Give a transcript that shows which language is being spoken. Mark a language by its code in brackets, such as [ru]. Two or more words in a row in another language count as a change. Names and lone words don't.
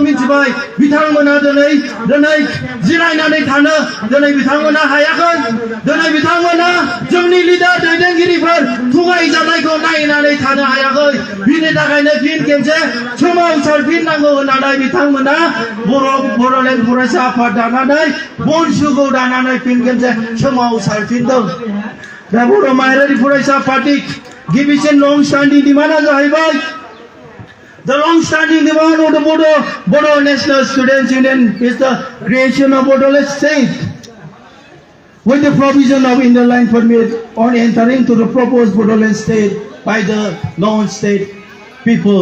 [brx] मिथिबाय बिथांमोना दिनै जिरायनानै थानो दिनै बिथांमोना हायाखै दिनै बिथांमोना जोंनि लिडार दैदेनगिरिफोर थगायजानायखौ नायनानै थानो हायाखै बिनि थाखायनो फिन खेबसे सोमावसारफिननांगौ होननानै बिथांमोना बड'लेण्ड फरायसा आफाद दानानै बनसुखौ दानानै फिन खेबसे सोमावसारफिनदों दा बर' माहारियारि फरायसा आफादनि गिबिसिन [en] long standing demand [brx] जाहैबाय [en] The long-standing demand of the Bodo National Students Union is the creation of bord'l state with the provision of interline permit on entering to the proposed bord'l state by the non-state people.